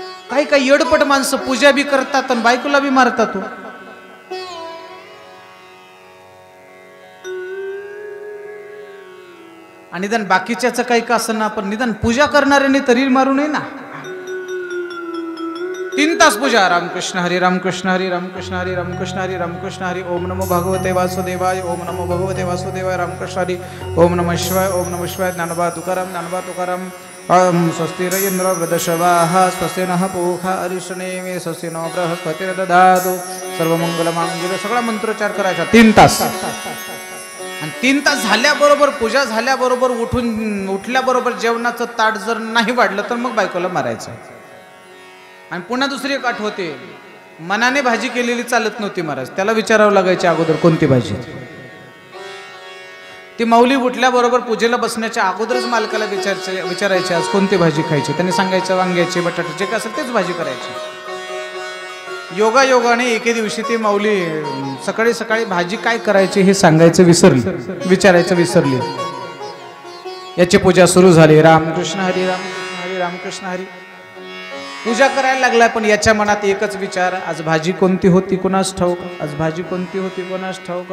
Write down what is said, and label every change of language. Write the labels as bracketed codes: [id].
[mr] काही काही येडपट माणसं पूजा बी करतात आणि बायकोला बी मारतात. आणि निदान बाकीच्याच काही का असं ना, पण निदान पूजा करणाऱ्याने तरी मारू नये ना. 3 तास पूजा. रामकृष्ण हरी रामकृष्ण हरी रामकृष्ण हरी रामकृष्ण हरी रामकृष्ण हरी. [sa] ओम नमो भगवते वासुदेवाय. ओम नमो भगवते वासुदेवाय. रामकृष्ण हरी. ओम नमः शिवाय. ओम नमः शिवाय. ज्ञानोबा तुकाराम. ज्ञानोबा तुकाराम. स्वस्ति र इंद्र वृद्धश्रवाः. स्वस्ति नः पूषा अरिष्टनेमि. स्वस्ति नो बृहस्पतिर्दधातु. सर्वमंगलमांगल्ये. [mr] सगळा मंत्रोच्चार करायचा 3 तास. आणि 3 तास झाल्याबरोबर, पूजा झाल्याबरोबर उठल्याबरोबर जेवणाचं ताट जर नाही वाढलं तर मग बायकोला मारायचं. आणि पुन्हा दुसरी एक आठवते, मनाने भाजी केलेली चालत नव्हती महाराज. त्याला विचारावं लागायचे अगोदर कोणती भाजी. ती माऊली उठल्याबरोबर पूजेला बसण्याच्या अगोदरच मालकाला विचारायचे आज कोणती भाजी खायची. त्यांनी सांगायचं वांग्याची, बटाट्याची, काय असेल तेच भाजी करायची. योगायोगाने एके दिवशी ती माऊली सकाळी सकाळी भाजी काय करायची हे सांगायचं विचारायचं विसरली. याची पूजा सुरू झाली. रामकृष्ण हरी रामकृष्ण हरी रामकृष्ण हरी. पूजा करायला लागलाय, पण याच्या मनात एकच विचार, आज भाजी कोणती होती कोणास ठाऊक. आज भाजी कोणती होती कोणास ठाऊक.